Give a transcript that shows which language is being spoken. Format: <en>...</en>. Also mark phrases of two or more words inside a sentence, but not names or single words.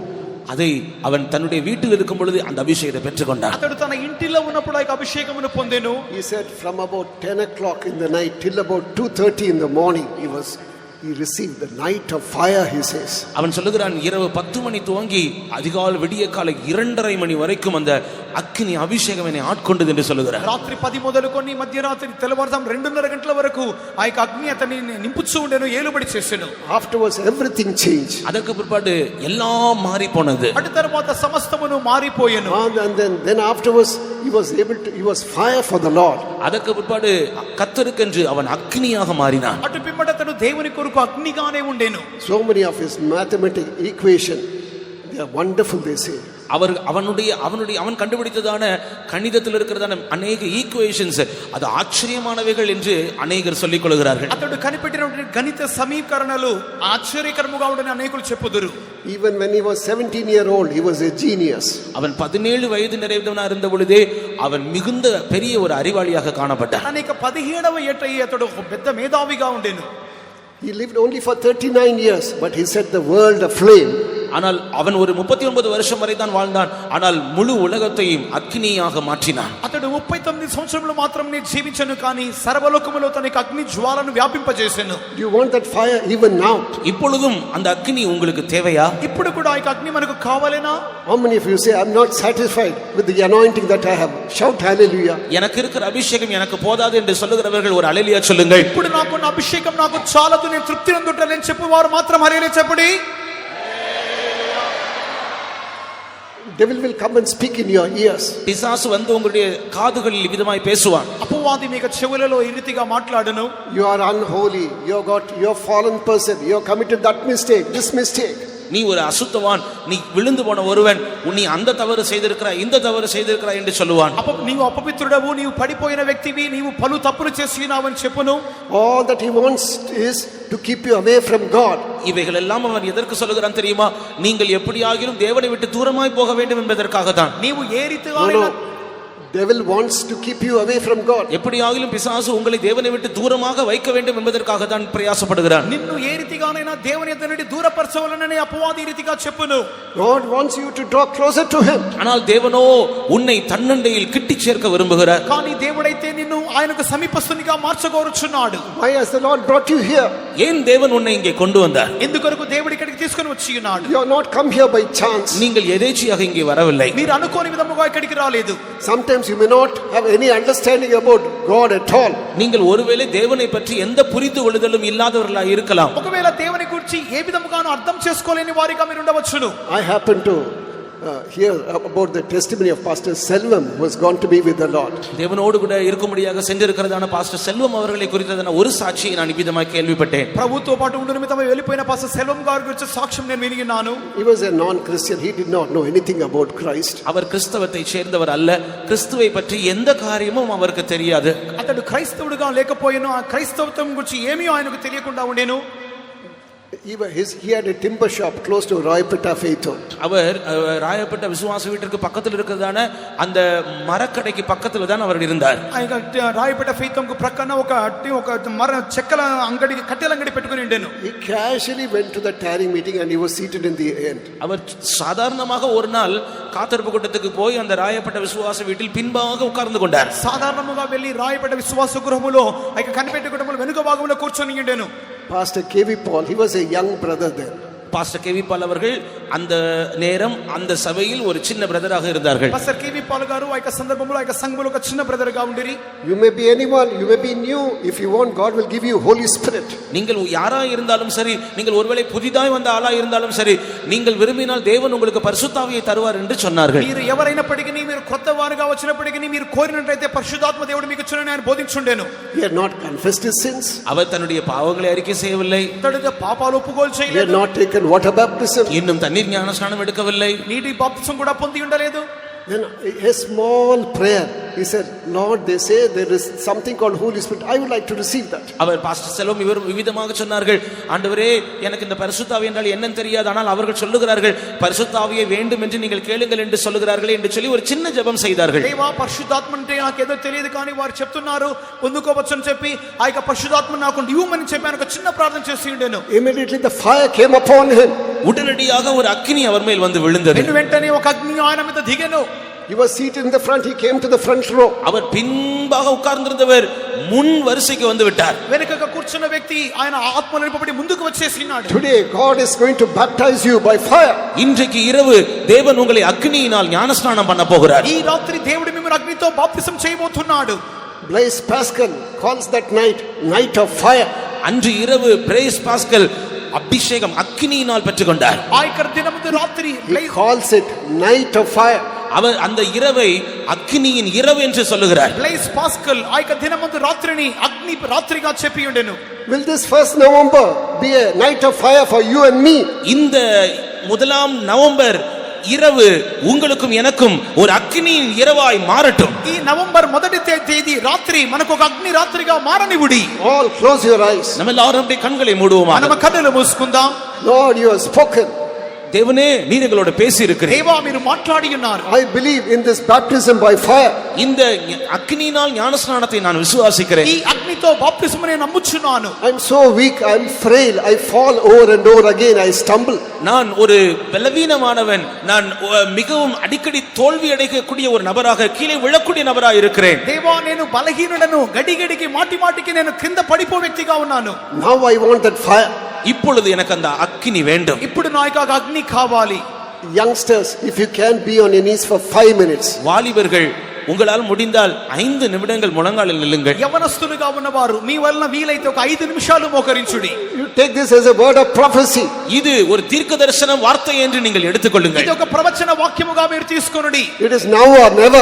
<ta>அதை அவன் தன்னுடைய வீட்டில் இருக்கும் பொழுது அந்த அபிஷேகத்தை பெற்றுக்கொண்டான்.</ta> <te>అతడు తన ఇంటిలో ఉన్నప్పుడు ఆ అభిషేకమును పొందెను.</te> <en>He said from about 10 o'clock in the night till about 2:30 in the morning he received the night of fire, he says.</en> <ta>அவன் சொல்லுகிறான், இரவு 10 மணி துவங்கி அதிகாலை விடிய காலை 2:30 மணி வரைக்கும் அந்த</ta> <te>అగ్ని అభిషేకం</te> <ta>என்னை ఆட்కొண்டது என்று சொல்லுகிறார்.</ta> <te>రాత్రి 10 మొదలుకొని మధ్యరాత్రి తెల్లవారుజాము 2:30 గంటల వరకు ఆ యొక్క అగ్ని అతన్ని నింపుచూ ఉండెను, ఏలుబడి చేసెను.</te> <en>Afterwards everything changed.</en> <ta>அதற்கு பிற்பாடு எல்லாம் மாறி போனது.</ta> <te>అటు తరువాత సమస్తమును మారిపోయెను.</te> <en>And then afterwards he was fire for the Lord.</en> <ta>அதற்கு பிற்பாடு கர்த்தருக்கென்று அவன் அக்னியாக மாறினான்.</ta> <te>అటు పిమ్మట అతడు దేవుని కొరకు అగ్నిగానే ఉండెను.</te> <en>So many of his mathematical equation, They are wonderful, they say.</en> <ta>அவன் கண்டுபிடித்ததான கணிதத்தில் இருக்கிறதான அநேக ஈக்குவேஷன்ஸ் அது ஆச்சரியமானவைகள் என்று அநேகர் சொல்லிக் கொள்கிறார்கள்.</ta> <te>అతడు కనిపెట్టిన గణిత సమీకరణలు ఆశ్చర్యకరముగా ఉండని అనేకులు చెప్పుదురు.</te> <en>Even when he was 17-year-old, he was a genius.</en> <ta>அவன் 17 வயது நிறைந்தவனாக இருந்த பொழுதே அவன் மிகுந்த பெரிய ஒரு அறிவாளியாக காணப்பட்டான்.</ta> <te>అనేక 17వ ఏట అతడు ఒక పెద్ద మేధావిగా ఉండెను.</te> <en>He lived only for 39 years, but he set the world aflame.</en> <ta>ஆனால் அவன் ஒரு 39 வருஷம் வரை தான் வாழ்ந்தான். ஆனால் முழு உலகத்தையும் அக்னியாக மாற்றினான்.</ta> <te>అతడు 39 సంవత్సరములు మాత్రమే జీవించను కానీ సర్వలోకములో తనకి అగ్ని జ్వాలను వ్యాపింపజేసెను.</te> <en>Do you want that fire even now?</en> <ta>இப்பொழுதும் அந்த அக்னி உங்களுக்கு தேவையா?</ta> <te>ఇప్పుడు కూడా ఆ అగ్ని మనకు కావాలేనా?</te> <en>How many of you say, I'm not satisfied with the anointing that I have? Shout hallelujah.</en> <ta>எனக்கு இருக்கிற அபிஷேகம் எனக்கு போதாது என்று சொல்லுகிறவர்கள் ஒரு ஹல்லேலூயா சொல்லுங்கள்.</ta> <te>ఇప్పుడు నాకున్న అభిషేకం నాకు చాలదు, నేను తృప్తి పొందుటలేను చెప్పువారు మాత్రం హల్లెలూయా చెప్పండి.</te> <en>Devil will come and speak in your ears.</en> <ta>பிசாசு வந்து உங்களுடைய காதுகளில் விதமாய் பேசுவான்.</ta> <te>అపవాది మీకు చెవులలో ఈ రీతిగా మాట్లాడును.</te> <en>You are unholy. you're fallen person. You have committed that mistake, this mistake.</en> <ta>நீ ஒரு அசுத்தவான், நீ விழுந்து போன ஒருவன், நீ அந்த தவறு செய்திருக்கிறாய் இந்த தவறு செய்திருக்கிறாய் என்று சொல்லுவான்.</ta> <te>నీవు అపవిత్రుడవు, నీవు పడిపోయిన వ్యక్తివి, నీవు పలు తప్పులు చేసినావని చెప్పును.</te> <en>All that he wants is to keep you away from God.</en> <ta>இவைகள் எல்லாம் அவன் எதற்கு சொல்லுகிறான் தெரியுமா? நீங்கள் எப்படியாகிலும் தேவனை விட்டு தூரமாய் போக வேண்டும் என்பதற்காக தான்.</ta> <te>నీవు ఏ రీతిగా</te> <en>Devil wants to keep you away from God.</en> <ta>எப்படியாகிலும் பிசாசு உங்களை தேவனை விட்டு தூரமாக வைக்க வேண்டும் என்பதற்காக தான் பிரயாசப்படுகிறான்.</ta> <te>నిన్ను ఏ రీతిగానైనా దేవుని యొద్ద నుండి దూరపరచవలనని అపవాది రీతిగా చెప్పును.</te> <en>God wants you to draw closer to him.</en> <ta>ஆனால் தேவனோ உன்னை தன்னண்டையில் கிட்டி சேர்க்க விரும்புகிறார்.</ta> <te>కానీ దేవుడైతే నిన్ను ఆయనకు సమీపస్తునిగా మార్చగోరుచున్నాడు.</te> <en>Why has the Lord brought you here?</en> <ta>ஏன் தேவன் உன்னை இங்கே கொண்டு வந்தார்?</ta> <te>ఎందుకొరకు దేవుడు ఇక్కడికి తీసుకొని వచ్చి ఉన్నాడు?</te> <en>You are not come here by chance.</en> <ta>நீங்கள் எதேச்சையாக இங்கே வரவில்லை.</ta> <te>మీరు అనుకోని విధముగా ఇక్కడికి రాలేదు.</te> <en>Sometimes you may not have any understanding about God at all.</en> <ta>நீங்கள் ஒருவேளை தேவனை பற்றி எந்த புரிந்து கொள்ளுதலும் இல்லாதவர்களாக இருக்கலாம்.</ta> <te>ఒకవేళ దేవుని గురించి ఏ విధముగానూ అర్థం చేసుకోలేని వారిగా మీరు ఉండవచ్చును.</te> <en>I happen to hear about the testimony of Pastor Selvam, who has gone to be with the Lord.</en> <ta>தேவனோடு கூட இருக்கும்படியாக சென்றிருக்கிறதான பாஸ்டர் செல்வம் அவர்களை குறித்ததான ஒரு சாட்சியை நான் விதமாக கேள்விப்பட்டேன்.</ta> <te>ప్రభుతో పాటు ఉండు నిమిత్తమై వెళ్ళిపోయిన పాస్టర్ సెల్వం గారి గురించి సాక్ష్యం నేను వినిన్నాను.</te> <en>He was a non-Christian. He did not know anything about Christ.</en> <ta>அவர் கிறிஸ்தவத்தை சேர்ந்தவர் அல்ல. கிறிஸ்துவை பற்றி எந்த காரியமும் அவருக்கு தெரியாது.</ta> <te>అతడు క్రైస్తవుడిగా లేకపోయినా ఆ క్రైస్తవత్వం గురించి ఏమీ ఆయనకు తెలియకుండా ఉండేను.</te> <en>He had a timber shop close to Rayapetta Faith Home.</en> <ta>அவர் ராயப்பட்ட விசுவாச வீட்டிற்கு பக்கத்தில் இருக்கிறதான அந்த மரக்கடைக்கு பக்கத்தில் தான் அவர் இருந்தார்.</ta> <te>రాయపేట ఫెయిత్ హోమ్ కు ప్రక్కన ఒక మర చెక్కల అంగడి కట్టెల అంగడి పెట్టుకొని ఉండేను.</te> <en>He casually went to the tarrying meeting and he was seated in the end.</en> <ta>அவர் சாதாரணமாக ஒரு நாள் காத்திருப்பு கூட்டத்துக்கு போய் அந்த ராயப்பட்ட விசுவாச வீட்டில் பின்பாக உட்கார்ந்து கொண்டார்.</ta> <te>సాధారణంగా వెళ్ళి రాయపేట విశ్వాస గృహములో ఆ కనిపెట్టే కుటుంబంలో వెనుక భాగంలో కూర్చొని ఉండేను.</te> <en>Pastor K.V. Paul, he was a young brother then.</en> <ta>பாஸ்டர் கேவி பால் அவர்கள் அந்த நேரம் அந்த சபையில் ஒரு சின்ன பிரதராக இருந்தார்கள்.</ta> <te>பாஸ்டர் கேவி பால் గారు ఆ సందర్భంలో ఆ సంఘములో ఒక చిన్న బ్రదర్ గా ఉండిరి.</te> <en>You may be anyone, you may be new. If you want, God will give you Holy Spirit.</en> <ta>நீங்கள் யாரா இருந்தாலும் சரி, நீங்கள் ஒருவேளை புதிதாய் வந்த ஆளா இருந்தாலும் சரி, நீங்கள் விரும்பினால் தேவன் உங்களுக்கு பரிசுத்தாவியை தருவார் என்று சொன்னார்கள்.</ta> <te>మీరు ఎవరైనప్పటికీ మీరు కొత్తవారుగా వచ్చినప్పటికీ మీరు కోరినట్లయితే పరిశుద్ధాత్మ దేవుడు మీకు ఇచ్చునని ఆయన బోధించుండెను.</te> <en>He had not confessed his sins.</en> <ta>அவர் தன்னுடைய பாவங்களை அறிக்கை செய்யவில்லை.</ta> <te>తన పాపాలు ఒప్పుకోలు చేయలేదు.</te> <en>He had not taken water baptism.</en> <ta>இன்னும் தண்ணீர் ஞானஸ்நானம் எடுக்கவில்லை.</ta> <te>నీటి బాప్తిసం కూడా పొంది ఉండలేదు.</te> <en>Then a small prayer. He said, Lord, they say there is something called Holy Spirit. I would like to receive that.</en> <ta>அவர் பாஸ்டர் செல்வம் இவர் விவிதமாக சொன்னார்கள், ஆண்டவரே எனக்கு இந்த பரிசுத்தாவி என்றால் என்னன்னு தெரியாது, ஆனால் அவர்கள் சொல்லுகிறார்கள் பரிசுத்தாவியை வேண்டும் என்று நீங்கள் கேளுங்கள் என்று சொல்லுகிறார்கள் என்று சொல்லி ஒரு சின்ன ஜெபம் செய்தார்கள்.</ta> <te>దేవా పరిశుద్ధాత్మ అంటే నాకు ఏదో తెలియదు కానీ వారు చెప్తున్నారు పొందుకోవచ్చని చెప్పి ఆ యొక్క పరిశుద్ధాత్మ నాకు ఇవ్వమని చెప్పి ఆయన ఒక చిన్న ప్రార్థన చేసి ఉండేను.</te> <en>Immediately the fire came upon him.</en> <ta>உடனடியாக ஒரு அக்கினி அவர் மேல் வந்து விழுந்தது.</ta> <te>వెంటనే ఒక అగ్ని ఆయన మీద దిగెను.</te> <en>He was seated in the front. He came to the front row.</en> <ta>அவர் பின்பாக உட்கார்ந்திருந்தவர் முன் வரிசைக்கு வந்து விட்டார்.</ta> <te>వెనుకగా కూర్చున్న వ్యక్తి ఆయన ఆత్మలో నింపబడి ముందుకు వచ్చేసినాడు.</te> <en>Today God is going to baptize you by fire.</en> <ta>இன்றைக்கு இரவு தேவன் உங்களை அக்கினியினால் ஞானஸ்நானம் பண்ண போகிறார்.</ta> <te>ఈ రాత్రి దేవుడు మిమ్మల్ని అగ్నితో బాప్తిసం చేయబోతున్నాడు.</te> <en>Blaise Pascal calls that night of fire.</en> <ta>அன்று இரவு பிரைஸ் பாஸ்கல் அபிஷேகம் அக்கினியினால் பெற்றுக்கொண்டார்.</ta> <te>ఆ యొక్క దినమున రాత్రి</te> <en>He calls it night of fire.</en> <ta>அவர் அந்த இரவை అగ్నిயின் இரவு என்று சொல்லுகிறார்.</ta> <te>బ్లైస్ పాస్కల్ ఆ యొక్క దినమున రాత్రిని అగ్ని రాత్రిగా చెప్పి ఉండెను.</te> <en>Will this 1st November be a night of fire for you and me?</en> <ta>இந்த முதலாம் நவம்பர் இரவு உங்களுக்கும் எனக்கும் ஒரு அக்னியின் இரவாய் மாறட்டும்.</ta> <te>ఈ నవంబర్ మొదటి తేదీ రాత్రి మనకు ఒక అగ్ని రాత్రిగా మారనివ్వుడి.</te> <en>All close your eyes.</en> <ta>நம்ம எல்லாரும் அப்படியே கண்களை மூடுவோமா.</ta> <te>మనం కన్నులు మూసుకుందాం.</te> <en>Lord, you have spoken.</en> <ta>தேவனே நீர் எங்களோட பேசி இருக்கிறீர்.</ta> <te>దేవా మీరు మాట్లాడి ఉన్నారు.</te> <en>I believe in this baptism by fire.</en> <ta>இந்த அக்னியினால் ஞானஸ்நானத்தை நான் விசுவாசிக்கிறேன்.</ta> <te>ఈ అగ్నితో బాప్తిస్మం నేను నమ్ముచున్నాను.</te> <en>I'm so weak, I'm frail, I fall over and over again, I stumble.</en> <ta>நான் ஒரு பலவீனமானவன், நான் மிகவும் அடிக்கடி தோல்வி அடையக்கூடிய ஒரு நபராக, கீழே விழக்கூடிய நபராக இருக்கிறேன்.</ta> <te>దేవా నేను బలహీనుడను, గడిగడికి మాటికి నేను కింద పడిపో వ్యక్తిగా ఉన్నాను.</te> <en>Now I want that fire.</en> <ta>இப்பொழுது எனக்கு அந்த அக்கினி வேண்டும்.</ta> <te>ఇప్పుడు నాకు ఆ అగ్ని కావాలి.</te> <en>Youngsters, if you can be on your knees for 5 minutes.</en> <ta>வாலிபர்கள் உங்களால் முடிந்தால் 5 நிமிடங்கள் முழங்காலில் நில்லுங்கள்.</ta> <te>యవనస్తులుగా ఉన్నవారు మీ వలన వీలైతే ఒక 5 నిమిషాలు మోకరించుడి.</te> <en>You take this as a word of prophecy.</en> <ta>இது ஒரு தீர்க்கதரிசன வார்த்தை என்று நீங்கள் எடுத்துக்கொள்ளுங்கள்.</ta> <te>ఇది ఒక ప్రవచన వాక్యముగా మీరు తీసుకొనుడి.</te> <en>It is now or never.</en>